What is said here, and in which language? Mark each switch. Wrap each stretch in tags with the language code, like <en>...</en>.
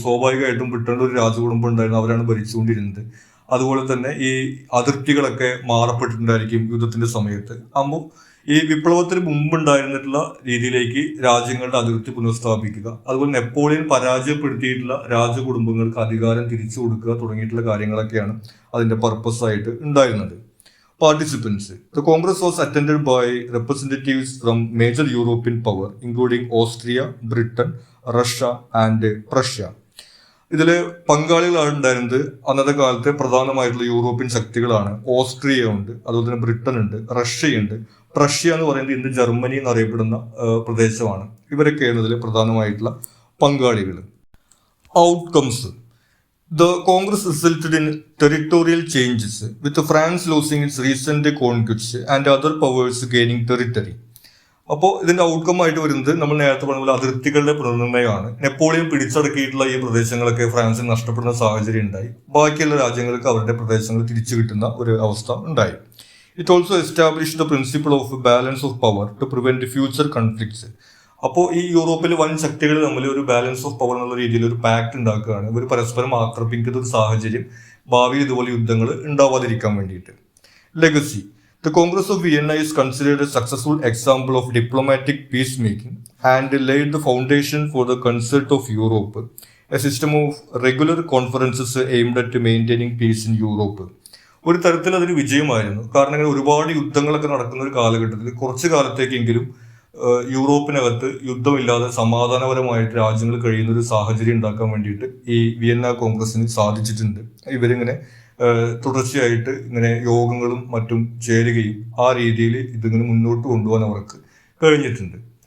<ml>സ്വാഭാവികമായിട്ടും ബ്രിട്ടനിൽ ഒരു രാജകുടുംബം ഉണ്ടായിരുന്നു, അവരാണ് ഭരിച്ചുകൊണ്ടിരുന്നത്. അതുപോലെ തന്നെ ഈ അതിർത്തികളൊക്കെ മാറപ്പെട്ടിട്ടുണ്ടായിരിക്കും യുദ്ധത്തിന്റെ സമയത്ത്. അപ്പോൾ ഈ വിപ്ലവത്തിന് മുമ്പുണ്ടായിരുന്നിട്ടുള്ള രീതിയിലേക്ക് രാജ്യങ്ങളുടെ അതിർത്തി പുനഃസ്ഥാപിക്കുക, അതുപോലെ നെപ്പോളിയൻ പരാജയപ്പെടുത്തിയിട്ടുള്ള രാജകുടുംബങ്ങൾക്ക് അധികാരം തിരിച്ചു കൊടുക്കുക തുടങ്ങിയിട്ടുള്ള കാര്യങ്ങളൊക്കെയാണ് അതിന്റെ പർപ്പസ് ആയിട്ട് ഉണ്ടായിരുന്നത്.</ml> <en>Participants. The Congress was attended by representatives from major European power, including Austria, Britain, Russia, and Prussia.</en> <ml>ഇതിൽ പങ്കാളികളാണ് ഉണ്ടായിരുന്നത് അന്നത്തെ കാലത്തെ പ്രധാനമായിട്ടുള്ള യൂറോപ്യൻ ശക്തികളാണ്. ഓസ്ട്രിയ ഉണ്ട്, അതുപോലെ തന്നെ ബ്രിട്ടൻ ഉണ്ട്, റഷ്യയുണ്ട്. പ്രഷ്യ എന്ന് പറയുന്നത് ഇന്ന് ജർമ്മനി എന്നറിയപ്പെടുന്ന പ്രദേശമാണ്. ഇവരൊക്കെയാണ് ഇതിൽ പ്രധാനമായിട്ടുള്ള പങ്കാളികൾ.</ml> <en>Outcomes. The Congress resulted in territorial changes, with France losing its recent conquests and other powers gaining territory.</en> <ml>അപ്പോൾ ഇതിന്റെ ഔട്ട്കം ആയിട്ട് വരുന്നത് നമ്മൾ നേരത്തെ പറഞ്ഞ പോലെ അതിർത്തികളുടെ പുനർനിർണ്ണയമാണ്. നെപ്പോളിയൻ പിടിച്ചടക്കിയിട്ടുള്ള ഈ പ്രദേശങ്ങളൊക്കെ ഫ്രാൻസിന് നഷ്ടപ്പെടുന്ന സാഹചര്യം ഉണ്ടായി. ബാക്കിയുള്ള രാജ്യങ്ങൾക്ക് അവരുടെ പ്രദേശങ്ങൾ തിരിച്ചു കിട്ടുന്ന ഒരു അവസ്ഥ ഉണ്ടായി.</ml> <en>It also establish the principle of balance of power to prevent future conflicts.</en> <ml>അപ്പോൾ ഈ യൂറോപ്പിൽ വൻ ശക്തികൾ തമ്മിൽ ഒരു ബാലൻസ് ഓഫ് പവർ എന്നുള്ള രീതിയിൽ ഒരു പാക്ട് ഉണ്ടാക്കുകയാണ്. ഇവർ പരസ്പരം ആക്രമിക്കുന്ന ഒരു സാഹചര്യം ഭാവിയിൽ ഇതുപോലെ യുദ്ധങ്ങൾ ഉണ്ടാവാതിരിക്കാൻ വേണ്ടിയിട്ട്.</ml> <en>Legacy. The Congress of Vienna is considered a successful example of diplomatic peacemaking and laid the foundation for the Concert of Europe, a system of regular conferences aimed at maintaining peace in Europe.</en> <ml>ഒരു തരത്തിൽ അതൊരു വിജയമായിരുന്നു. കാരണം ഇങ്ങനെ ഒരുപാട് യുദ്ധങ്ങളൊക്കെ നടക്കുന്ന ഒരു കാലഘട്ടത്തിൽ കുറച്ചു കാലത്തേക്കെങ്കിലും യൂറോപ്പിനകത്ത് യുദ്ധമില്ലാതെ സമാധാനപരമായിട്ട് രാജ്യങ്ങൾ കഴിയുന്ന ഒരു സാഹചര്യം ഉണ്ടാക്കാൻ വേണ്ടിയിട്ട് ഈ വിയന്ന കോൺഗ്രസിന് സാധിച്ചിട്ടുണ്ട്. ഇവരിങ്ങനെ തുടർച്ചയായിട്ട് ഇങ്ങനെ യോഗങ്ങളും മറ്റും ചേരുകയും ആ രീതിയിൽ ഇതിങ്ങനെ മുന്നോട്ട് കൊണ്ടുപോകാൻ അവർക്ക് കഴിഞ്ഞിട്ടുണ്ട്.</ml>